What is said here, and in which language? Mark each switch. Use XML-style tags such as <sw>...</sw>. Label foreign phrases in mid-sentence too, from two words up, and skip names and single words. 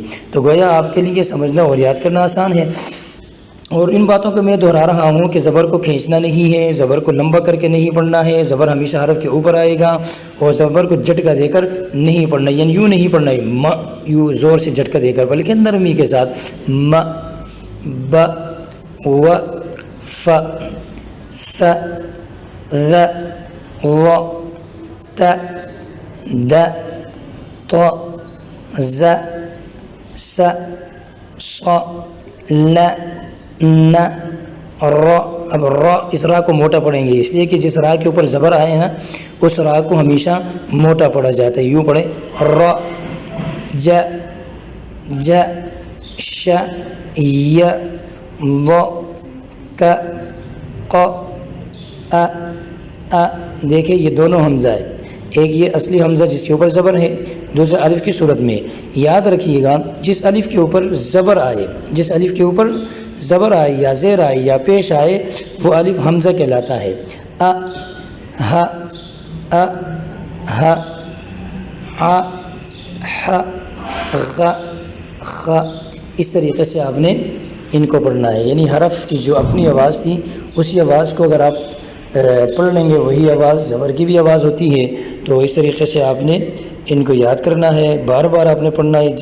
<ur>تو گویا آپ کے لیے سمجھنا اور یاد کرنا آسان ہے، اور ان باتوں کو میں دہرا رہا ہوں کہ زبر کو کھینچنا نہیں ہے، زبر کو لمبا کر کے نہیں پڑھنا ہے، زبر ہمیشہ حرف کے اوپر آئے گا، اور زبر کو جھٹکا دے کر نہیں پڑھنا، یعنی یوں نہیں پڑھنا ہے م، یوں زور سے جھٹکا دے کر، بلکہ نرمی کے ساتھ م، ب، و، ف، ث، ذ، و، ت، د، ط، ظ، ث، ص، ل، ن، ر۔ اب را، اس را کو موٹا پڑھیں گے، اس لیے کہ جس را کے اوپر زبر آئے ہیں اس را کو ہمیشہ موٹا پڑھا جاتا ہے، یوں پڑھیں ر، ج، ج، ش، ی، ض، ک، ق، ا۔ دیکھیں یہ دونوں حمزہ ہے، ایک یہ اصلی حمزہ جس کے اوپر زبر ہے، دوسرا الف کی صورت میں۔ یاد رکھیے گا جس الف کے اوپر زبر آئے، جس الف کے اوپر زبر آئے یا زیر آئے یا پیش آئے وہ الف حمزہ کہلاتا ہے۔ ا، ہ، ا، ہ، ع، ح، غ، خ۔ اس طریقے سے آپ نے ان کو پڑھنا ہے، یعنی حرف کی جو اپنی آواز تھی اسی آواز کو اگر آپ پڑھ لیں گے، وہی آواز زبر کی بھی آواز ہوتی ہے، تو اس طریقے سے آپ نے ان کو یاد کرنا ہے، بار بار آپ نے پڑھنا ہے۔</ur>